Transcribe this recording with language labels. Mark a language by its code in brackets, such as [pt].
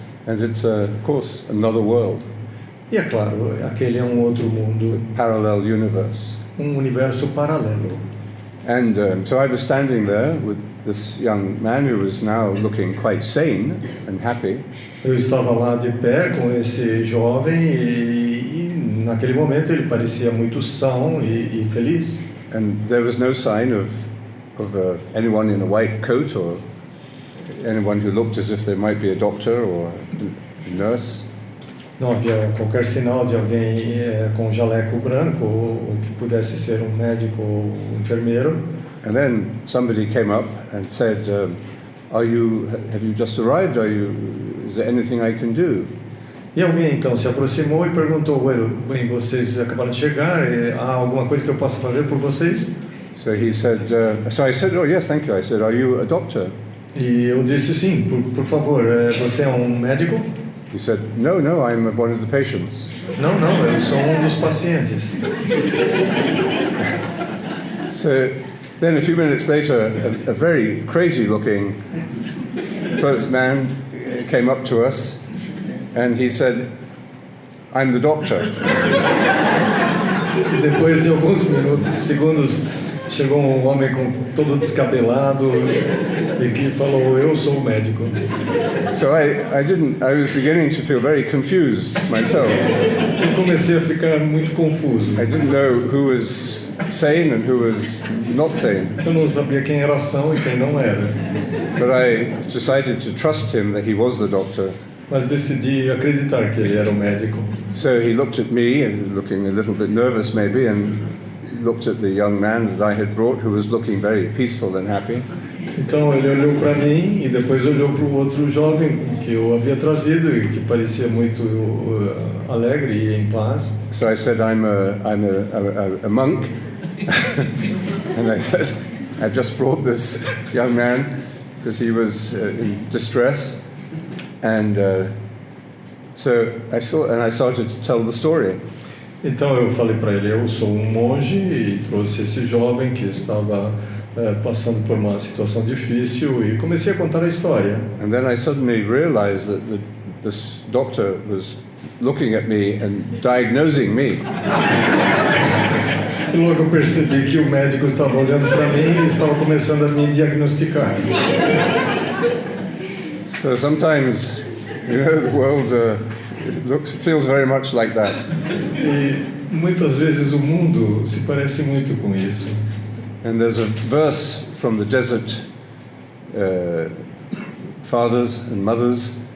[en] And it's, of course, another world. [pt] E é claro, aquele é um outro mundo, [en] Parallel universe. [pt] Universo paralelo. [en] And so I was standing there with this young man who was now looking quite sane and happy. [pt] Eu estava lá de pé com esse jovem e naquele momento ele parecia muito são e feliz. [en] And there was no sign of anyone in a white coat or anyone who looked as if they might be a doctor or a nurse. [pt] Não havia qualquer sinal de alguém com jaleco branco ou que pudesse ser um médico ou um enfermeiro. [en] And then somebody came up and said, have you just arrived? Is there anything I can do? [pt] E alguém então se aproximou e perguntou: bem, vocês acabaram de chegar, há alguma coisa que eu possa fazer por vocês? [en] So he said, so I said, oh yes, thank you. I said, are you a doctor? [pt] E eu disse sim, por favor, você é um médico? [en] He said, no, I'm one of the patients. [pt] Não, eu sou um dos pacientes. [en] So then a few minutes later, a very crazy-looking man came up to us and he said, I'm the doctor. [pt] Depois de alguns segundos, chegou um homem todo descabelado e que falou: eu sou o médico. [en] So I was beginning to feel very confused myself. [pt] Eu comecei a ficar muito confuso. [en] I didn't know who was sane and who was not sane. [pt] Eu não sabia quem era são e quem não era. [en] But I decided to trust him that he was the doctor. [pt] Mas decidi acreditar que ele era o médico. [en] So he looked at me, and looking a little bit nervous maybe, and looked at the young man that I had brought, who was looking very peaceful and happy. [pt] Então ele olhou para mim e depois olhou para o outro jovem que eu havia trazido e que parecia muito alegre e em paz. [en] So I said, I'm a monk, and I said, I've just brought this young man because he was in distress, and so I started to tell the story. [pt] Então eu falei para ele: eu sou um monge e trouxe esse jovem que estava passando por uma situação difícil e comecei a contar a história. [en] And then I suddenly realized that this doctor was looking at me and diagnosing me. [pt] E logo eu percebi que o médico estava olhando para mim e estava começando a me diagnosticar. [en] So sometimes, the world feels very much like that. [pt] E muitas vezes o mundo se parece muito com isso. [en] And there's a verse from the desert fathers and mothers.